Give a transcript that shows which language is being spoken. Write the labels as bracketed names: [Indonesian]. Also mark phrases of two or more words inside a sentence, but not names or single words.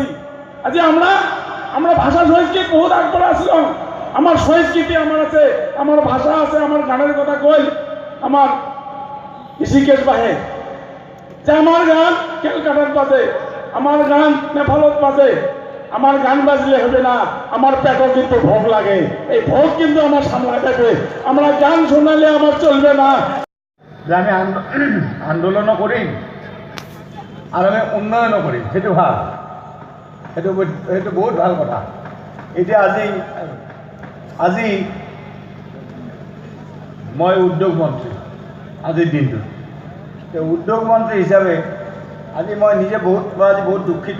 [Rangpuri] আজি আমরা ভাষা সংস্কৃতি বহুত আগপরে আসলাম, আমার সংস্কৃতি আমার আছে, আমার ভাষা আছে, আমার গানের কথা কই, আমার ঋষিকেশ বাহে যে আমার গান ক্যালকাটার বাজে, আমার গান নেপালত বাজে, আমার গান বাজলে হবে না, আমার পেটও কিন্তু ভোগ লাগে, এই ভোগ কিন্তু আমার সামনে থাকবে, আমরা গান শোনালে আমার চলবে না। [Assamese] যে আমি আন্দোলনও কৰিম আৰু আমি উন্নয়নো কৰিম, সেইটো ভাল, সেইটো বহুত ভাল কথা। এতিয়া আজি মই উদ্যোগ মন্ত্ৰী আজিৰ দিনটোত। উদ্যোগ মন্ত্ৰী হিচাপে আজি মই নিজে বহুত দুখিত।